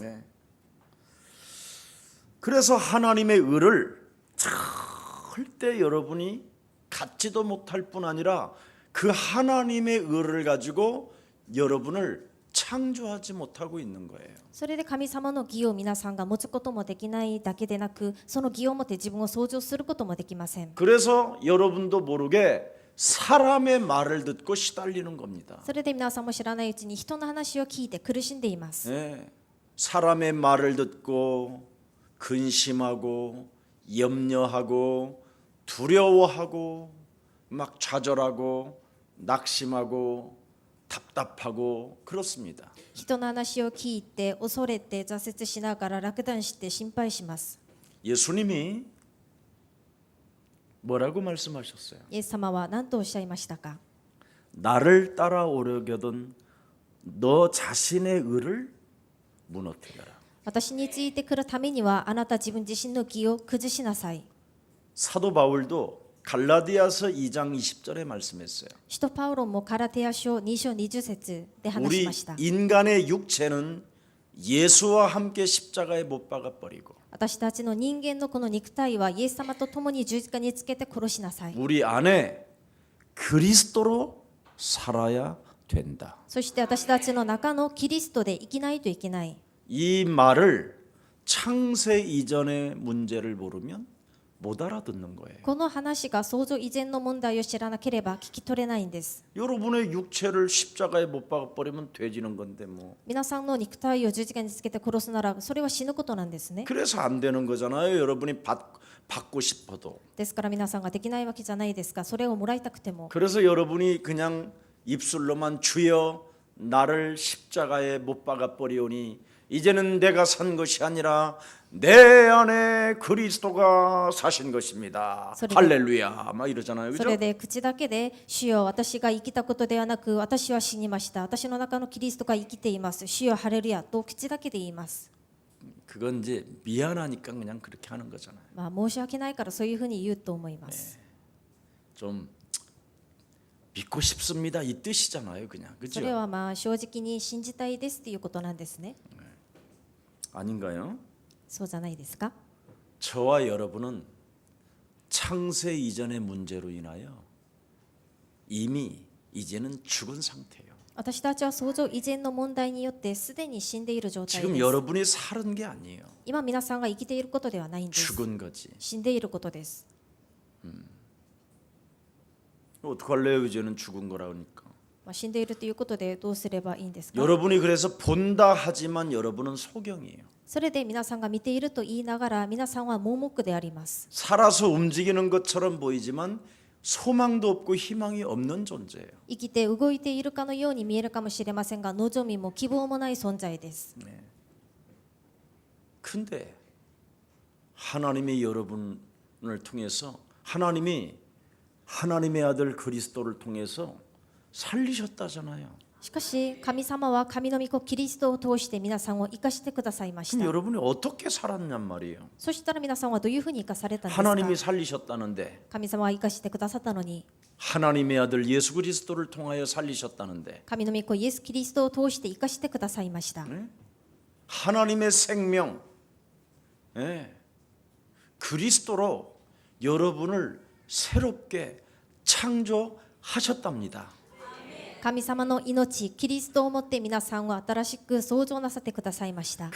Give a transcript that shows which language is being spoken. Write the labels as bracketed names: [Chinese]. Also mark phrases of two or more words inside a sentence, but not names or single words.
[Korean] 네. 그래서 하나님의 의를 절대 여러분이 갖지도 못할 뿐 아니라 그 하나님의 의를 가지고 여러분을 창조하지 못하고 있는 거예요. [Japanese] それで神様の義を皆さんが持つこともできないだけでなくその義を持って自分を創造することもできません。 [Korean] 그래서 여러분도 모르게 사람의 말을 듣고 시달리는 겁니다. [Japanese] それで皆さんも知らないうちに人の話を聞いて苦しんでいます。 [Korean] 네. 사람의 말을 듣고 근심하고 염려하고 두려워하고 막 좌절하고 낙심하고 답답하고 그렇습니다. [Japanese] 人の話を聞いて恐れて挫折しながら落胆して心配します。 [Korean] 예수님이 뭐라고 말씀하셨어요? [Japanese] イエス様は何とおっしゃいましたか。 [Korean] 나를 따라오려거든 너 자신의 의를 무너뜨려라. [Japanese] 私についてくるためにはあなた自分自身の義を崩しなさい。 [Korean] 사도 바울도 갈라디아서 2장 20절에 말씀했어요. [Japanese] 使徒パウロもカラテヤ書2章20節で話し [Korean] 우리 [Japanese] ました。 [Korean] 인간의 육체는 예수와 함께 십자가에 못 박아 버리고 [Japanese] 私たちの人間のこの肉体はイエス様と共に十字架につけて殺しなさい。 [Korean] 우리 안에 그리스도로 살아야 된다. [Japanese] そして私たちの中のキリストで生きないといけない。 [Korean] 이 말을 창세 이전의 문제를 모르면 못 알아듣는 거예요. [Japanese] この話が創造以前の問題を知らなければ聞き取れないんです。 [Korean] 여러분의 육체를 십자가에 못 박아 버리면 돼지는 건데 뭐. [Japanese] 皆さんの肉体を十字架につけて殺すならそれは死ぬことなんですね。 [Korean] 그래서 안 되는 거잖아요. 여러분이 받고 싶어도. [Japanese] ですから皆さんができないわけじゃないですか。それをもらいたくても。 [Korean] 그래서 여러분이 그냥 입술로만 주여 나를 십자가에 못 박아 버리오니 이제는 내가 산 것이 아니라 내 안에 그리스도가 사신 것입니다. 할렐루야 막 이러잖아요. [Japanese] そ [Korean] 그죠? [Japanese] れで口だけで主よ私が生きたことではなく私は死にました。私の中のキリストが生きています。主よハレルヤと口だけで言います。 [Korean] 그건 이제 미안하니까 그냥 그렇게 하는 거잖아요. [Japanese] 申し訳ないからそういうふうに言うと思います。 [Korean] 좀 믿고 싶습니다 이 뜻이잖아요, 그냥. [Japanese] そ [Korean] 그죠? [Japanese] れは正直に信じたいですということなんですね。 [Korean] 아닌가요? [Japanese] そうじゃないですか。 [Korean] 저와 여러분은 창세 이전의 문제로 인하여 이미 이제는 죽은 상태예요. [Japanese] 私たちは創造以前の問題によってすでに死んでいる状態 [Korean] 지금 [Japanese] です。 [Korean] 여러분이 사는 게 아니에요. [Japanese] 今皆さんが生きていることではないんです。 [Korean] 죽은 거지. [Japanese] 死んでいることです。 [Korean] 어떡할래요? 이제는 죽은 거라 그러니까. [Japanese] 死んでいるということでどうすればいいんですか。 [Korean] 여러분이 그래서 본다 하지만 여러분은 소경이에요. [Japanese] それで皆さんが見ていると言いながら皆さんは盲目であります。 [Korean] 살아서 움직이는 것처럼 보이지만 소망도 없고 희망이 없는 존재예요. [Japanese] 生きて動いているかのように見えるかもしれませんが望みも希望もない存在です。 [Korean] 근데 하나님이 여러분을 통해서 하나님의 아들 그리스도를 통해서 살리셨다잖아요. [Japanese] しかし神様は神の御子キリストを通して皆さんを生かしてくださいまし [Korean] 그럼 [Japanese] た。 [Korean] 여러분이 어떻게 살았냔 말이에요. [Japanese] そしたら皆さんはどういうふうに生かされたんですか。 [Korean] 하나님이 살리셨다는데 [Japanese] 神様は生かしてくださったのに [Korean] 하나님의 아들 예수 그리스도를 통하여 살리셨다는데 [Japanese] 神の御子イエス・キリストを通して生かしてくださいました。 [Korean] 하나님의 생명 그리스도로 여러분을 새롭게 창조하셨답니다. [Japanese] 神様の命キリストをもって皆さんを新しく創造なさってくださいました。